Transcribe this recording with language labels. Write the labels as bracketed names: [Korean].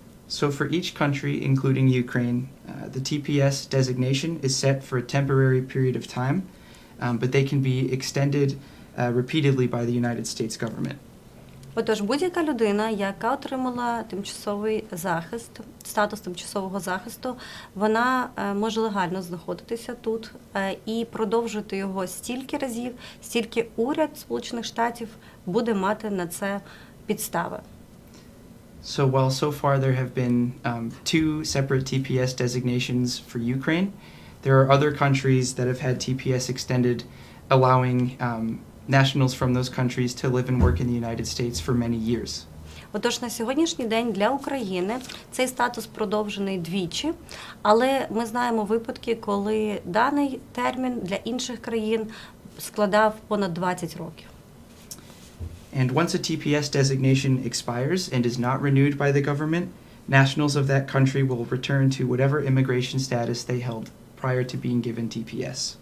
[English] So for each country, including Ukraine, the TPS designation is set for a temporary period of time, but they can be extended repeatedly by the United States government. [Ukrainian] Отож, будь-яка людина, яка отримала тимчасовий захист, статус тимчасового захисту, вона може легально знаходитися тут і продовжувати його стільки разів, стільки уряд Сполучених Штатів буде мати на це підстави. [English] So while so far there have been 2 separate TPS designations for Ukraine, there are other countries that have had TPS extended, allowing nationals from those countries to live and work in the United States for many years. [Ukrainian] Отож, на сьогоднішній день для України цей статус продовжений двічі, але ми знаємо випадки, коли даний термін для інших країн складав понад 20 років. [English] And once a TPS designation expires and is not renewed by the government, nationals of that country will return to whatever immigration status they held prior to being given TPS.